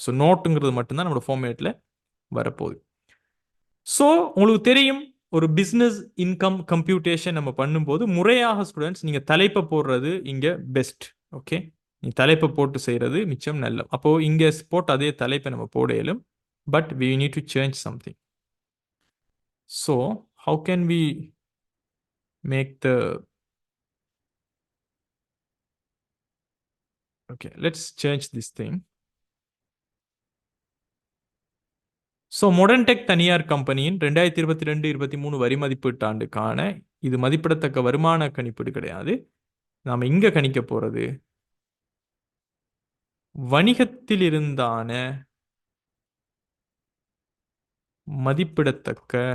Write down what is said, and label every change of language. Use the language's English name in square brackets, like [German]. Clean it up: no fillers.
[Tamil] So நோட்டுங்கிறது மட்டும்தான் நம்மளோட ஃபார்மேட்டில் வரப்போகுது. ஸோ உங்களுக்கு தெரியும் ஒரு பிஸ்னஸ் இன்கம் கம்ப்யூட்டேஷன் நம்ம பண்ணும்போது முறையாக ஸ்டூடெண்ட்ஸ் நீங்க தலைப்பை போடுறது இங்க பெஸ்ட். ஓகே, நீ தலைப்பை போட்டு செய்யறது மிச்சம் நல்ல. அப்போ இங்க போட்டு அதே தலைப்பை நம்ம போட இயலும். [English] But we need to change something. So how can we make the, okay, let's change this thing. [Tamil] So modern tech தனியார் கம்பெனியின் 2022-23 வரி மதிப்பீட்டு ஆண்டுக்கான இது மதிப்பிடத்தக்க வருமான கணிப்பீடு கிடையாது. நாம இங்க கணிக்க போறது வணிகத்தில் இருந்தான மதிப்பிடத்தக்க